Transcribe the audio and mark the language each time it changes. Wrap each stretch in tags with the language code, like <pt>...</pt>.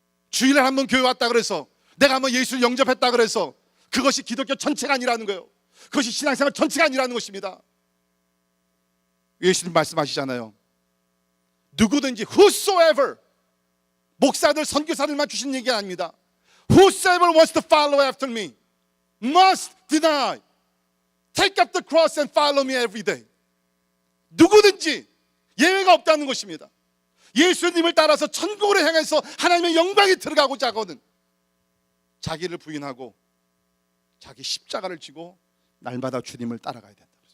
<ko>주일에 한번 교회 왔다 그래서 내가 한번 예수를 영접했다 그래서 그것이 기독교 전체가 아니라는 거예요. 그것이 신앙생활 전체가 아니라는 것입니다. 예수님 말씀하시잖아요. 누구든지</ko> <en>whosoever,</en> <ko>목사들 선교사들만 주신 얘기가 아닙니다.</ko> <en>Whosoever wants to follow after me must deny, take up the cross and follow me every day.</en> <ko>누구든지 예외가 없다는 것입니다. 예수님을 따라서 천국으로 향해서 하나님의 영광에 들어가고자 하거든 자기를 부인하고 자기 십자가를 지고 날마다 주님을 따라가야 된다.</ko>